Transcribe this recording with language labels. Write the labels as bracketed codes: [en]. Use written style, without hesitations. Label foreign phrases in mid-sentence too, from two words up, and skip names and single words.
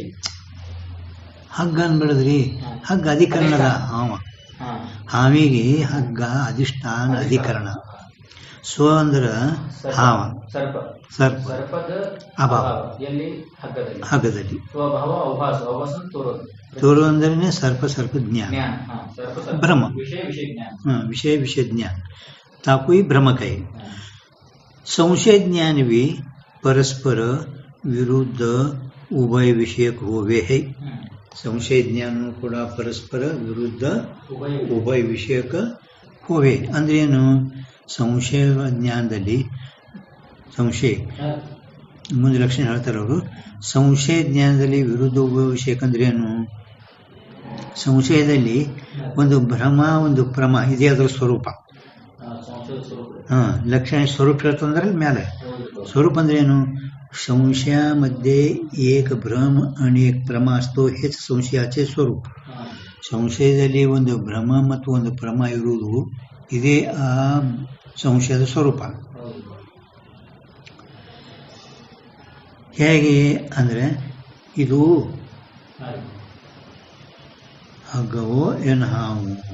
[kn] ಹಗ್ಗ ಅನ್ಬಿಡದ್ರಿ, ಹಗ್ಗ ಅಧಿಕರಣದ ಹಾವಿಗೆ ಹಗ್ಗ ಅಧಿಷ್ಠಾನ ಅಧಿಕರಣ. ಸ್ವ ಅಂದ್ರ ಹಾವ, ಸರ್ಪದ ಅಭಾವ ಹಗ್ಗದಲ್ಲಿ. ತೋರು ಅಂದ್ರೆ ಸರ್ಪ ಜ್ಞಾನ, ಭ್ರಮ, ವಿಷಯ ಜ್ಞಾನ. [hi] ताको ही भ्रम कहे. संशय ज्ञान भी परस्पर विरुद्ध उभय विषयक होवे है. संशय ज्ञान [kn] ಕೂಡ [hi] परस्पर विरुद्ध उभय विषयक होवे. [kn] ಅಂದ್ರೆ ಏನು? ಸಂಶಯ ಜ್ಞಾನದಲ್ಲಿ ಸಂಶಯ ಮುಂದೆ ಲಕ್ಷಣ ಹೇಳ್ತಾರೆ ಅವರು. ಸಂಶಯ ಜ್ಞಾನದಲ್ಲಿ ವಿರುದ್ಧ ಉಭಯ ವಿಷಯಕ ಅಂದ್ರೆ ಏನು? ಸಂಶಯದಲ್ಲಿ ಒಂದು ಭ್ರಮ, ಒಂದು ಪ್ರಮ ಇದೆ, ಅದರ ಸ್ವರೂಪ. लक्षण स्वरूप ಹೇಳ್ತಂದ್ರೆ ಮೇಲೆ स्वरूप ಅಂದ್ರೆ ಏನು? [mr] संशय मध्ये एक भ्रम आणि एक प्रम असतो, हेच संशयाचे स्वरूप. [kn] ಸಂಶಯದಲ್ಲಿ ಒಂದು ಭ್ರಮ ಮತ್ತು ಒಂದು ಪ್ರಮ ಇರುವುದು, ಇದೇ ಆ ಸಂಶಯದ ಸ್ವರೂಪ. ಹೇಗೆ ಅಂದ್ರೆ ಇದು ಹಗ್ಗವೋ ಏನು ಹಾವು?